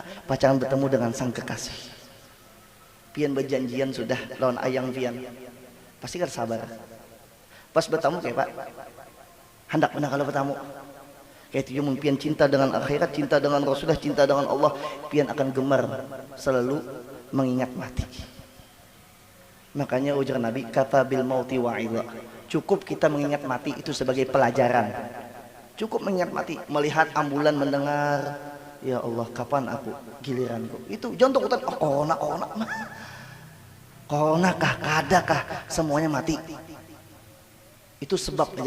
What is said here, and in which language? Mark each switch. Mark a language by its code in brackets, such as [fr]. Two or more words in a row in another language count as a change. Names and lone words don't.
[bjn] Pacaran bertemu dengan sang kekasih. Pian berjanjian sudah lawan ayang pian, pasti kada sabar. Pas bertemu kayak Pak, hendak benar kalau bertamu. [id] Kayak itu pian cinta dengan akhirat, cinta dengan Rasulullah, cinta dengan Allah, pian akan gemar selalu mengingat mati. Makanya ujar Nabi, kata [ar] بالموت واعظا. [id] Cukup kita mengingat mati itu sebagai pelajaran. Cukup mengingat mati, melihat ambulan mendengar, ya Allah kapan aku giliranku. Itu jangan takutan, oh corona kah, kadakah, semuanya mati. Itu sebab aja.